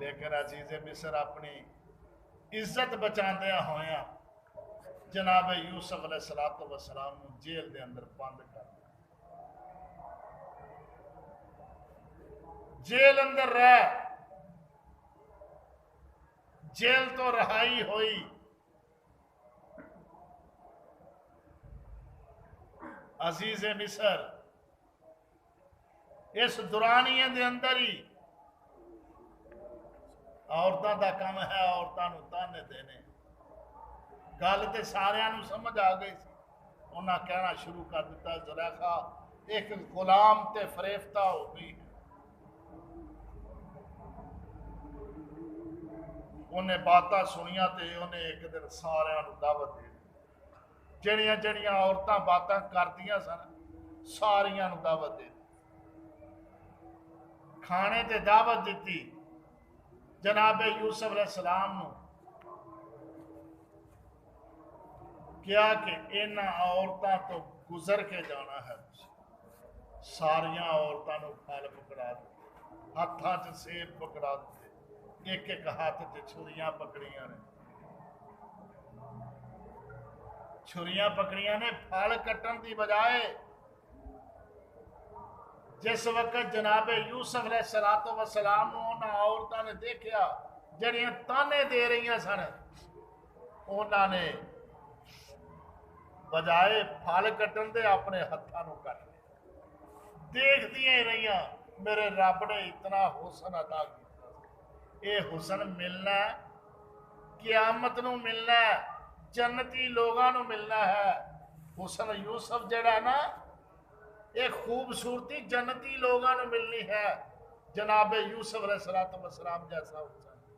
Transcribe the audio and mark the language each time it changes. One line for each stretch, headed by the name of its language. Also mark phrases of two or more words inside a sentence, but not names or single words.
Punjabi: لیکن عزیز مصر اپنی عزت بچاندیا ہویا جناب یوسف
Arabic: علیہ السلام
Punjabi: نو جیل دے اندر بند کر دیا، جیل اندر رہ، جیل تو رہائی ہوئی، عزیز مصر اس دورانیے دے اندر ہی عورتاں دا کم ہے عورتاں نو تانے دینے، گل تے ساریاں نو سمجھ آ گئی سی، انہاں کہنا شروع کر دیتا زلیخا ایک غلام تے فریفتہ ہو گئی ہے، انہیں باتاں سنیاں تے انہیں ایک دن سارے دعوت دے جڑیاں جڑیاں عورتاں باتاں کردیاں سن ساریاں دعوت دے کھانے تے دعوت دیتی جناب یوسف
Arabic: علیہ السلام
Punjabi: نو کیا کہ انہاں عورتاں تو گزر کے جانا ہے ساریاں عورتاں نو پھل پکڑا دیتے ہاتھاں چ سیب پکڑا دیتے ایک ایک ہاتھ چ چھریاں پکڑیاں نے چھریاں پکڑیاں نے پھل کٹن دی بجائے جس وقت جناب یوسف
Arabic: علیہ السلام
Punjabi: نو انہاں عورتاں نے دیکھیا جڑیاں تانے دے رہی سن انہاں نے بجائے پھل کٹن دے اپنے ہتھاں نو کٹ لیا دیکھ دیاں ہی رہیاں میرے رب نے اتنا حسن عطا کیتا اے حسن ملنا ہے قیامت نو ملنا ہے جنتی لوگاں نو ملنا ہے حسن یوسف جڑا ہے نا ایک خوبصورتی جنتی لوگاں نو ملنی ہے جناب یوسف
Arabic: علیہ السلام
Punjabi: جیسا حسن